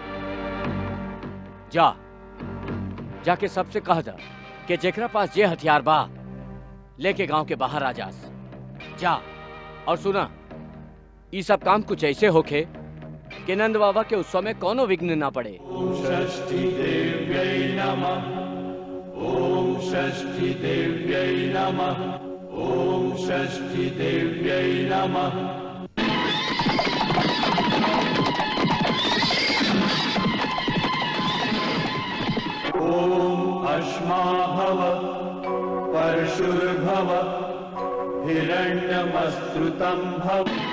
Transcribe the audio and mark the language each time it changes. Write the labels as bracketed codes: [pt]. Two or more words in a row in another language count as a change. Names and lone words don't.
[bho] जाके सबसे कह दा कि जेकरा पास जे हथियार बा लेके गांव के बाहर आ जास। जा और सुना, ये सब काम कुछ ऐसे होखे कि नंद बाबा के उत्सव में कोनो विघ्न ना पड़े। [sa] ओम षष्ठी देव्यै नमः। ओम षष्ठी देव्यै नमः। ओम षष्ठी देव्यै नमः। ओम अश्मा भव परशुर्भव हिरण्यमस्तृतं भव।